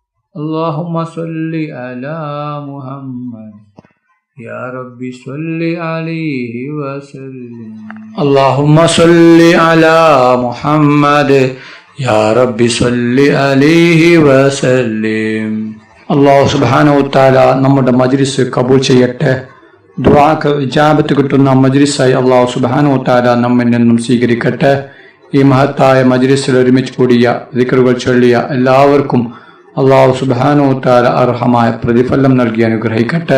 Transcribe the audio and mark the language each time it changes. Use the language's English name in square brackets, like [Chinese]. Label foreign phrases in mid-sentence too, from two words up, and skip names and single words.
[Arabic] اللهم صل على محمد يا ربي صل عليه وسلم اللهم صل على محمد يا ربي صل عليه وسلم الله سبحانه وتعالى [Malayalam] നമ്മുടെ മജ്ലിസ് കബൂൽ ചെയ്യട്ടെ. ദുആക്ക് ഇജാബത്ത് കിട്ടുന്ന മജ്ലിസായി [Arabic] الله سبحانه وتعالى [Malayalam] നമ്മിൽ നിന്നും സ്വീകരിക്കട്ടെ. ഈ മഹത്തായ മജ്ലിസിൽ ഒരുമിച്ച് കൂടിയ ദിക്റുകൾ ചൊല്ലിയ എല്ലാവർക്കും [Arabic] الله سبحانه وتعالى [Malayalam] അർഹമായ പ്രതിഫലം നൽകി അനുഗ്രഹിക്കട്ടെ.